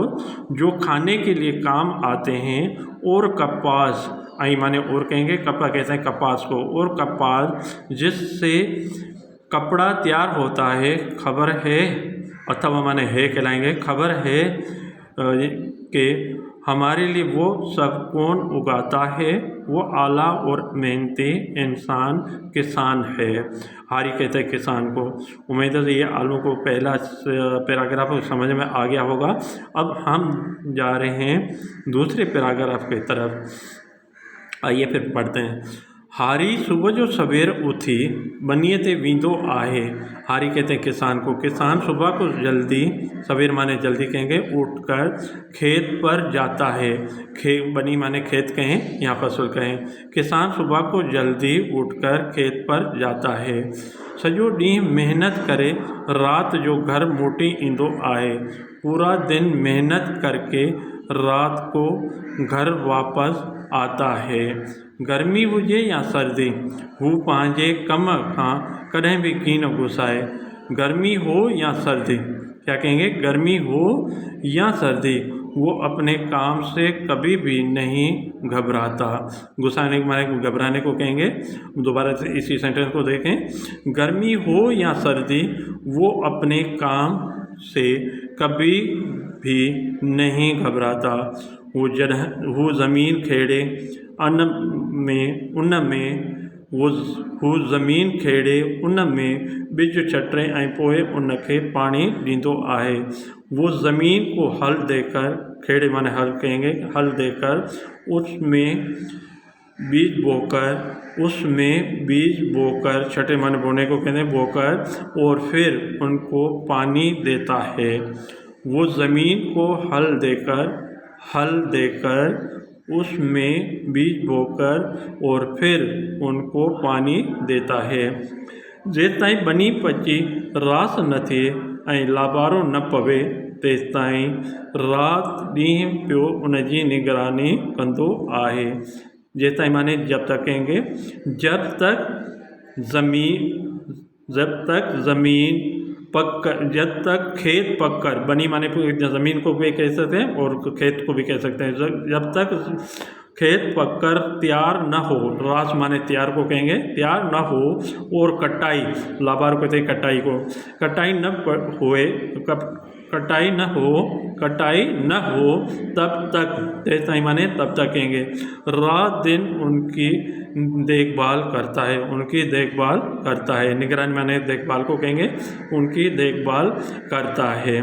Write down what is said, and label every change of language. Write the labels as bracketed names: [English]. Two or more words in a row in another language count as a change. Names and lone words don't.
[Hindi] जो खाने के लिए काम आते हैं, और कपास, आई माने और कहेंगे, कपा कहते हैं कपास को, और कपास जिससे कपड़ा तैयार होता है, खबर है, अथवा माने है कहलाएंगे, खबर है कि हमारे लिए वो सब कौन उगाता है, वो आला और मेहनती इंसान किसान है। हारी कहते हैं किसान को। उम्मीद है ये आलू को पहला पैराग्राफ समझ में आ गया होगा। अब हम जा रहे हैं दूसरे पैराग्राफ की तरफ। आइए फिर पढ़ते हैं। [Sindhi] हारी सुबह जो सवेर उठी बनीअ ते वींदो आहे। [Hindi] हारी कहते हैं किसान को। किसान सुबह को जल्दी, सवेर माने जल्दी कहेंगे, उठकर खेत पर जाता है। बनी माने खेत कहें, यहाँ फसल कहें। किसान सुबह को जल्दी उठकर खेत पर जाता है। [Sindhi] सॼो ॾींहुं मेहनत करे रात जो घर मोटी ईंदो आहे। [Hindi] पूरा दिन मेहनत करके रात को घर वापस आता है। [Sindhi] गर्मी हुजे या सर्दी, हू पंहिंजे कम खां कॾहिं बि कीन घुसाए। [Hindi] गर्मी हो या सर्दी, क्या कहेंगे, गर्मी हो या सर्दी, वो अपने काम से कभी भी नहीं घबराता। गुस्साने माने घबराने को कहेंगे। दोबारा से इसी सेंटेंस को देखें। गर्मी हो या सर्दी, वो अपने काम से कभी भी नहीं घबराता। [Sindhi] वो ज़मीन खेड़े उन में वो ज़मीन खेड़े उन में बिज छटे ऐं पोइ उनखे पाणी ॾींदो आहे। [Hindi] वो ज़मीन को हल देकर, खेड़े माने हल कहेंगे, हल देकर उसमें बीज बोकर, छठे माने बोने को कहते हैं, बोकर, और फिर उनको पानी देता है। वो ज़मीन को हल देकर उसमें बीज बोकर और फिर उनको पानी देता है। [Sindhi] जेसिताईं बनी पची रास न थिए ऐं लाबारो न पवे, तेसिताईं राति ॾींहुं पियो उनजी निगरानी कंदो आहे। [Hindi] जेसिताईं माने जब तक कहेंगे, जब तक ज़मीन जब तक खेत पककर, बनी माने ज़मीन को भी कह सकते हैं और खेत को भी कह सकते हैं, जब तक खेत पककर तैयार न हो, रास माने तैयार को कहेंगे, तैयार न हो, और कटाई, लाबार को कहते हैं कटाई को, कटाई न होए, कटाई न हो तब तक, तेज माने तब तक कहेंगे, रात दिन उनकी देखभाल करता है, उनकी देखभाल करता है, निगरानी माने देखभाल को कहेंगे, उनकी देखभाल करता है।